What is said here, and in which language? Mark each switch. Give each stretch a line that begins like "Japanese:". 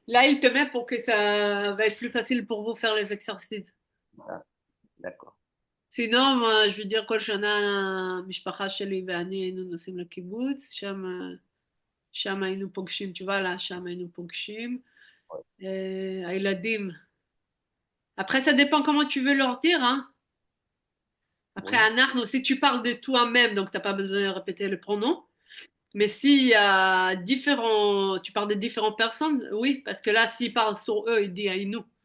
French: Là, il te met pour que ça va être plus facile pour vous faire les exercices. Ah, d'accord. Sinon, moi, je veux dire,
Hebrew: כל שנה המשפחה שלי ואני היינו נוסעים לקיבוץ, שם היינו פוגשים, תשובה לה, שם היינו פוגשים. הילדים.
French: Après, ça dépend comment tu veux leur dire, hein. Après, Oui. אנחנו, si tu parles de toi-même, donc t'as pas besoin de répéter le pronom. Mais s'il y a tu parles de différentes personnes, oui, parce que là, s'il parle sur eux, il dit Aïnou.